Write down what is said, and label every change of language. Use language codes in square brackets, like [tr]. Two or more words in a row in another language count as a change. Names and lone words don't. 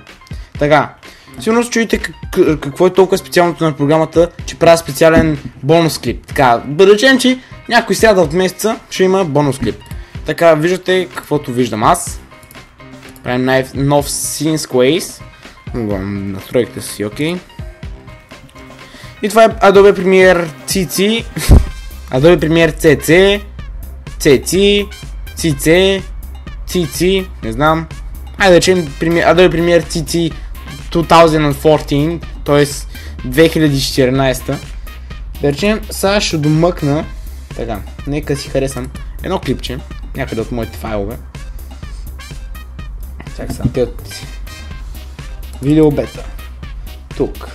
[bg] Така, сигурно се чуете какво е толкова специалното на програмата, че правя специален бонус клип. Така, да речем, че някой сряда от месеца ще има бонус клип. Така, виждате каквото виждам аз. Правим нов [en] Scene Squaze. [bg] Настройките си, окей. И това е Adobe Premiere CC, Adobe Premiere CC, CC, CC, CC, не знам. Айде да речем Adobe Premiere CC 2014, т.е. 2014. Да речем, сега ще домъкна, така, нека си харесам едно клипче, някъде от моите файлове. Чакай сега, видео бета, тук.